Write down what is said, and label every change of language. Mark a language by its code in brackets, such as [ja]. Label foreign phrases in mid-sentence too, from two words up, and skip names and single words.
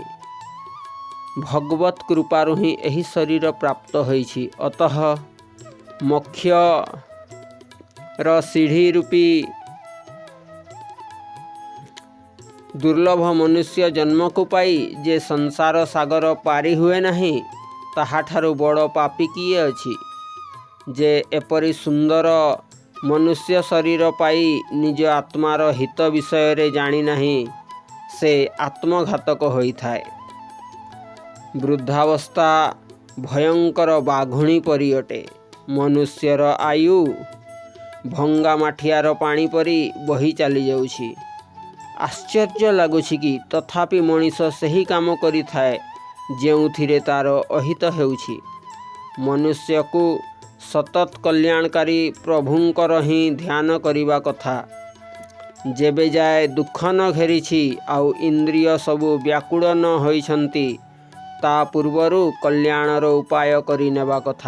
[or] ଭଗବତ କୃପାରୁ ହିଁ ଏହି ଶରୀର ପ୍ରାପ୍ତ ହୋଇଛି। ଅତଃ ମୋକ୍ଷର ସିଢ଼ି ରୂପୀ ଦୁର୍ଲଭ ମନୁଷ୍ୟ ଜନ୍ମକୁ ପାଇ ଯେ ସଂସାର ସାଗର ପାରି ହୁଏ ନାହିଁ, ତାହାଠାରୁ ବଡ଼ ପାପୀ କିଏ ଅଛି। ଯେ ଏପରି ସୁନ୍ଦର ମନୁଷ୍ୟ ଶରୀର ପାଇ ନିଜ ଆତ୍ମାର ହିତ ବିଷୟରେ ଜାଣି ନାହିଁ, ସେ ଆତ୍ମଘାତକ ହୋଇ ଥାଏ। ବୃଦ୍ଧାବସ୍ଥା ଭୟଙ୍କର ବାଘୁଣୀ ପରି ଅଟେ। ମନୁଷ୍ୟର ଆୟୁ ଭଙ୍ଗା ମାଠିଆର ପାଣି ପରି ବହି ଚାଲି ଯାଉଛି। ଆଶ୍ଚର୍ଯ୍ୟ ଲାଗୁଛି କି ତଥାପି ମଣିଷ ସେହି କାମ କରି ଥାଏ ଯେଉଁଥିରେ ତାର ଅହିତ ହେଉଛି। ମନୁଷ୍ୟକୁ ସତତ କଲ୍ୟାଣକାରୀ ପ୍ରଭୁଙ୍କର ହିଁ ଧ୍ୟାନ କରିବା କଥା। ଯେବେ ଯାଏ ଦୁଃଖ ନ ଘେରିଛି ଆଉ ଇନ୍ଦ୍ରିୟ ସବୁ ବ୍ୟାକୁଳ ନ ହୋଇଛନ୍ତି, ତା ପୂର୍ବରୁ କଲ୍ୟାଣର ଉପାୟ କରି ନେବା କଥା।